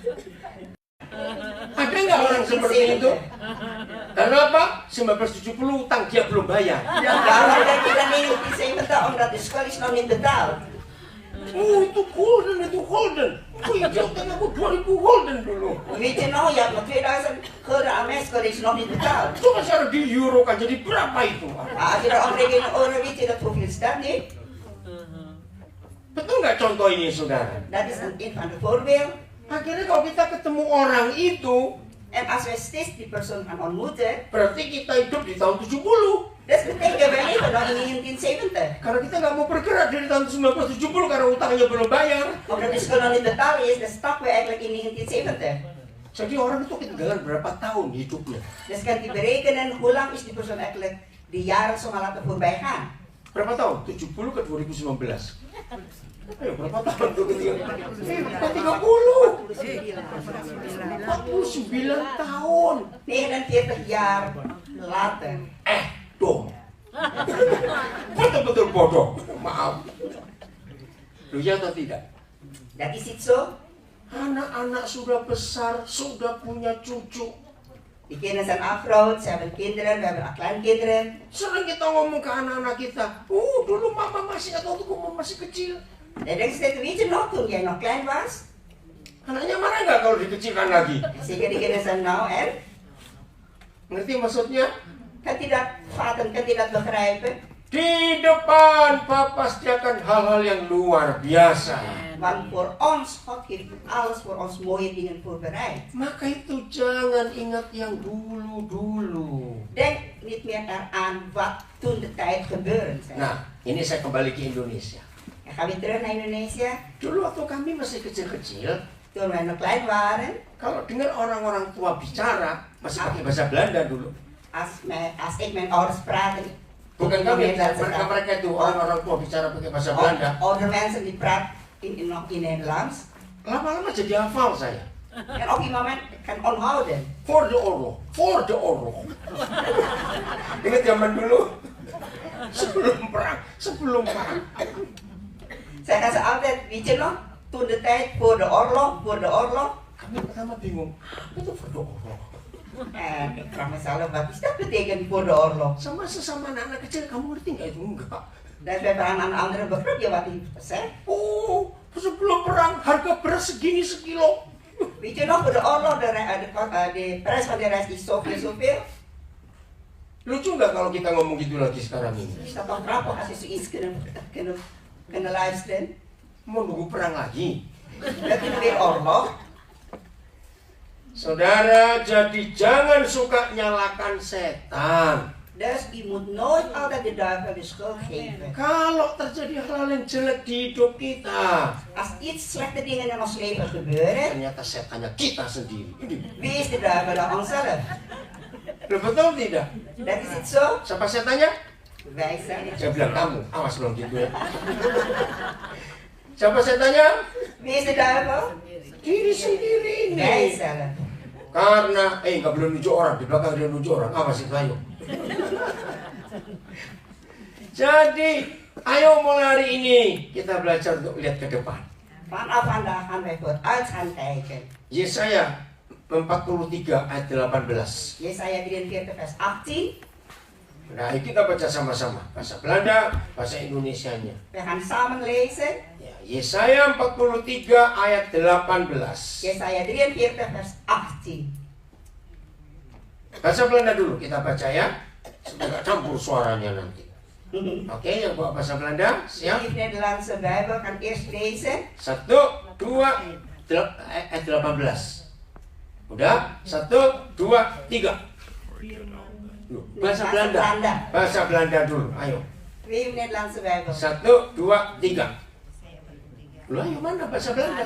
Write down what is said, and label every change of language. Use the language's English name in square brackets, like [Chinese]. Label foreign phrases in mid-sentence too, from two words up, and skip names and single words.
[Indonesian] Ada nggak orang seperti itu? Karena apa? 1970 utang dia belum bayar. [Dutch] Waarom denk je dan 1970? Omdat de schuld is nog niet betaald. [Indonesian] Oh, itu golden. Oh, hijau tengahku 2000 golden dulu. [Dutch] Weet je nou, je hebt nog 2000 gulden aan mijn schuld, is nog niet betaald. [Indonesian] Coba sekarang di euro kan jadi berapa itu? [Dutch] Als je dat omrekent in euro, weet je dat hoeveel staat niet? [Indonesian] Betul nggak contoh ini, saudara? [Dutch] Dat is een van de voorbeelden. [Indonesian] Akhirnya kalau kita ketemu orang itu, [Dutch] En als wij steeds die persoon gaan ontmoeten, [Indonesian] berarti kita hidup di tahun 70. [Dutch] dat betekent wij leven nog in 1970. [Indonesian] Karena kita nggak mau bergerak dari tahun 1970 karena utangnya belum bayar. [Dutch] Omdat de schuld nog niet betaald is, dan stappen we eigenlijk in 1970. [Indonesian] Jadi orang itu ketinggalan berapa tahun hidupnya. [Dutch] Dus kan je berekenen hoe lang is die persoon eigenlijk de jaren zomaar laten voorbij gaan. [Indonesian] Berapa tahun? 70 ke 2019. Ayo, berapa tahun tuh ketinggalan? 30. 49 tahun. [Dutch] 49 jaar later. [Indonesian] Dong. Betul-betul bodoh. Maaf. Loh, ya atau tidak? [Dutch] Dat is niet zo. [Indonesian] Anak-anak sudah besar, sudah punya cucu. [Dutch] Die kinderen zijn afgerouwd, ze hebben kinderen, we hebben kleinkinderen. [Indonesian] Sering kita ngomong ke anak-anak kita, dulu mama masih atau waktu mama masih kecil. [Dutch] En dan zegt weet je nog, toen jij nog klein was? [Indonesian] Anaknya marah nggak kalau dikecilkan lagi? [Dutch] Zeker die kinderen zijn nou erg. [Indonesian] Ngerti maksudnya? [Dutch] Kan hij dat vatten, kan hij dat begrijpen? [Indonesian] Di depan Papa sediakan hal-hal yang luar biasa. [Dutch] Want voor ons, God heeft alles voor ons mooie dingen voorbereid. [Indonesian] Maka itu jangan ingat yang dulu-dulu. [Dutch] Denk niet meer eraan wat toen de tijd gebeurd zijn. [Indonesian] Nah, ini saya kembali ke Indonesia. [Dutch] Dan gaan we terug naar Indonesië. [Indonesian] Dulu waktu kami masih kecil-kecil, [Dutch] Toen wij nog klein waren, [Indonesian] kalau dengar orang-orang tua bicara, masih pakai bahasa Belanda dulu. [Dutch] als ik mijn ouders praten, [Indonesian] Bukan kami, mereka itu orang-orang tua bicara pakai bahasa Belanda. [Dutch] oude mensen die praten nog in Nederlands. [Indonesian] Lama-lama jadi hafal saya. [Dutch] En op die moment kan onthouden. Voor de oorlog. [Indonesian] Ingat zaman dulu? Sebelum perang. Saya kata [Dutch] altijd, weet je nog, toen de tijd voor de oorlog. [Indonesian] Kami pertama bingung, apa itu [Dutch] voor de oorlog? En ik vraag mezelf, wat is dat betekent voor de oorlog? [Indonesian] Sama sesama anak-anak kecil, kamu ngerti nggak itu? Enggak. [Dutch] Dan wij vragen aan andere begrip, ya wat heeft gezegd. [Indonesian] Oh, sebelum perang harga beras segini sekilo. [Dutch] Weet je nog, voor de oorlog, de prijs van de rijst is zoveel. [Indonesian] Lucu nggak kalau kita ngomong gitu lagi sekarang ini? [Dutch] Is dat toch grappig als je zoiets kunnen luisteren? [Indonesian] Mau nunggu perang lagi? [Dutch] Dat is weer oorlog. [Indonesian] Saudara, jadi jangan suka nyalakan setan. [Dutch] Dus je moet nooit altijd de duivel de schuld geven. [Indonesian] Kalau terjadi hal-hal yang jelek di hidup kita, [Dutch] Als iets slechte dingen in ons leven gebeuren, [Indonesian] ternyata setannya kita sendiri. [Dutch] wie is de duivel dan onszelf? [Indonesian] Betul tidak? [Dutch] Dat is het zo? [Indonesian] Siapa setannya? [Dutch] Wij zijn. [Indonesian] Saya bilang kamu, awas belum gitu ya. Siapa setannya? [Dutch] Wie is de duivel? [Indonesian] Diri sendiri ini. [Dutch] Wij zelf. [Indonesian] Karena, nggak boleh nunjuk orang, di belakang dia nunjuk orang, awas itu ayo. Jadi, ayo mulai hari ini kita belajar untuk lihat ke depan. [Dutch] Vanaf vandaag gaan wij vooruit gaan kijken. [Indonesian] Yesaya 43 ayat 18. [Dutch] Yesaya 43 vers 18. [Indonesian] Nah, kita baca sama-sama. Bahasa Belanda, bahasa Indonesianya. [Dutch] We gaan samen lezen. [Indonesian] Ya, Yesaya 43 ayat 18. [Dutch] Yesaya 43 vers 18. [Indonesian] Bahasa Belanda dulu kita baca ya. Supaya nggak campur suaranya nanti. Oke, yang bawa bahasa Belanda, siap? [Dutch] Die Nederlandse Bijbel kan eerst lezen. [Indonesian] 1, 2, ayat 18. Udah? 1, 2, 3. Bahasa Belanda. Bahasa Belanda dulu, ayo. [Dutch] Wie Nederlandse Bijbel? 1, 2, 3. [Indonesian] Loh, ayo mana bahasa Belanda?